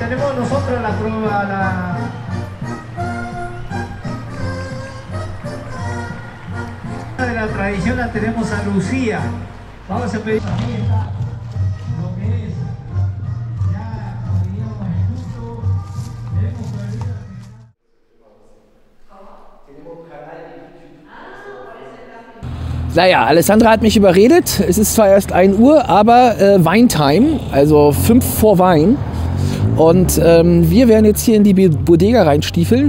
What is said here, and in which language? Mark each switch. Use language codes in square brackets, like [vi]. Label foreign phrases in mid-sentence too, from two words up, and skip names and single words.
[es] Tenemos nosotros la prueba, de la tradición la tenemos a Lucía. Vamos a pedir aquí está lo que es ya digamos el uso. Hemos perdido. [de] Naja, Alessandra hat mich überredet. Es ist zwar erst 1 Uhr, aber Weintime, also 5 vor Wein. Und wir werden jetzt hier in die Bodega reinstiefeln.